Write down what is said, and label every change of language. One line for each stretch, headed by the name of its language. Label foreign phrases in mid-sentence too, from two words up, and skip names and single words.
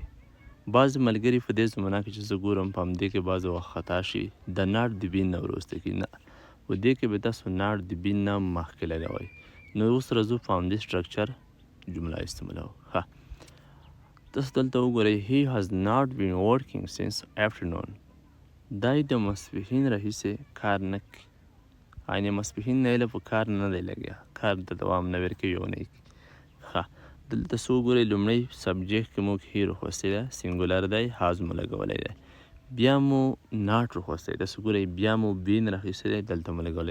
Pashto: بعضې ملګري په دې زمانه کې چې زه ګورم په همدې کې بعضې وخت خطا شي د ناټ د بین نه وروسته کې نه، په دې کې به تاسو ناټ د بین نه مخکې لګوئ. نو اوس راځو په همدې سټرکچر جمله استعمالوو. تاسو دلته وګورئ
English: he has not been working since afternoon.
Pashto: دی د ماسپښین راهیسې کار نه کوي. یعنې ماسپښین نه یې په کار نه دی لګیا، کار ته دوام نه ورکوي او نه یې کوي. دلته تاسو وګورئ لومړی سبجیکټ کې موږ هی راخوستی دی، سینګولر دی، هاز مو لګولی دی. بیا مو ناټ راخوستی دی، تاسو ګورئ بیا مو بین راخیستی دی، دلته مو لګولی.